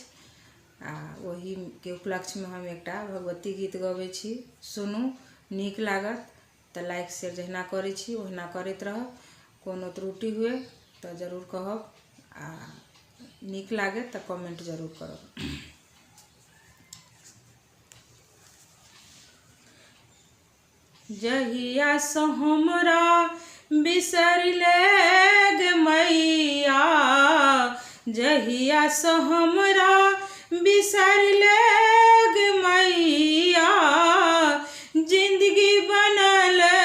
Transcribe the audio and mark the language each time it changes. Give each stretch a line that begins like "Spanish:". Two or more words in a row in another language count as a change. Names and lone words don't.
Maithili: आ वही के उपलक्ष्य में हम एकटा भगवती गीत गबै छी, सुनू नीक लागत तो
English: like share
Maithili: जहिना करै छी ओहिना करैत रहब। कोनो त्रुटि हुए तो जरूर कहब आ नीक लागे तो कमेंट जरूर करब। जहिया से हमरा बिसरले गे मैया, जहिया से हमरा बिसरले गे मैया, जिंदगी बनल